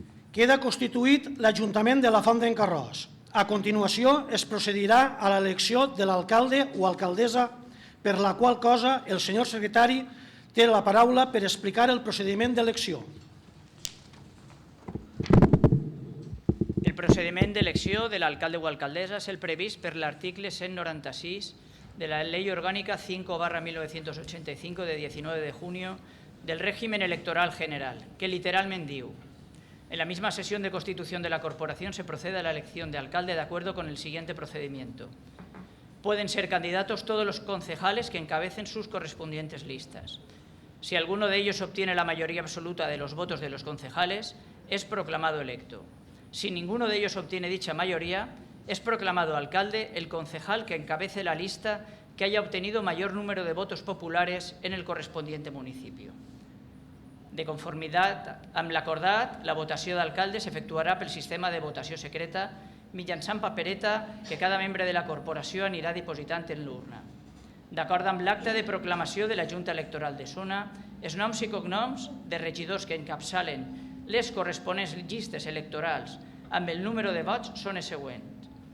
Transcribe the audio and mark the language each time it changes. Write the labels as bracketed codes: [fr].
[ca] Queda constituït l'Ajuntament de la Font d'en Carròs. A continuació es procedirà a l'elecció de l'alcalde o alcaldessa, per la qual cosa el senyor secretari té la paraula per explicar el procediment d'elecció. El procediment d'elecció de l'alcalde o alcaldessa és el previst per l'article 196 de la [es] Ley Orgánica 5/1985 de 19 de junio del régimen electoral general, que literalmente diu: en la misma sesión de constitución de la corporación se procede a la elección de alcalde de acuerdo con el siguiente procedimiento. Pueden ser candidatos todos los concejales que encabecen sus correspondientes listas. Si alguno de ellos obtiene la mayoría absoluta de los votos de los concejales, es proclamado electo. Si ninguno de ellos obtiene dicha mayoría, es proclamado alcalde el concejal que encabece la lista que haya obtenido mayor número de votos populares en el correspondiente municipio. [ca] De conformitat amb l'acordat, la votació d'alcalde s'efectuarà pel sistema de votació secreta mitjançant papereta que cada membre de la corporació anirà dipositant en l'urna. D'acord amb l'acte de proclamació de la Junta Electoral de Zona, els noms i cognoms de regidors que encapçalen les corresponents llistes electorals amb el número de vots són els següents.